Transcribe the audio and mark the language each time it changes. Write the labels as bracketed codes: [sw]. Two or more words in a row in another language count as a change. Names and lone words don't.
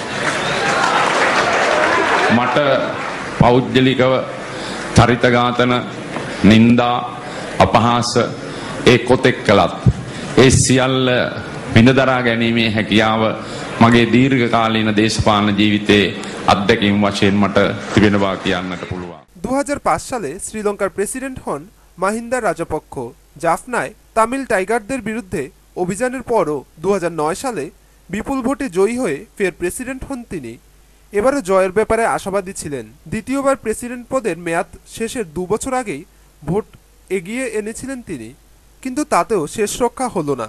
[si] මට පෞද්ගලිකව චරිත ඝාතන, නින්දා, අපහාස ඒ කොතෙක් කළත් ඒ සියල්ල විඳදරා ගැනීමේ හැකියාව මගේ දීර්ඝකාලීන දේශපාලන ජීවිතයේ අත්දැකීම් වශයෙන් මට තිබෙන බව කියන්නට පුළුවන්। [bn] 2005 সালে শ্রীলঙ্কার প্রেসিডেন্ট হন মহিন্দা রাজাপক্ষ। জাফনায় তামিল টাইগারদের বিরুদ্ধে অভিযানের পরও 2009 সালে বিপুল ভোটে জয়ী হয়ে ফের প্রেসিডেন্ট হন তিনি। এবারও জয়ের ব্যাপারে আশাবাদী ছিলেন। দ্বিতীয়বার প্রেসিডেন্ট পদের মেয়াদ শেষের 2 বছর আগেই ভোট এগিয়ে এনেছিলেন তিনি, কিন্তু তাতেও শেষ রক্ষা হলো না।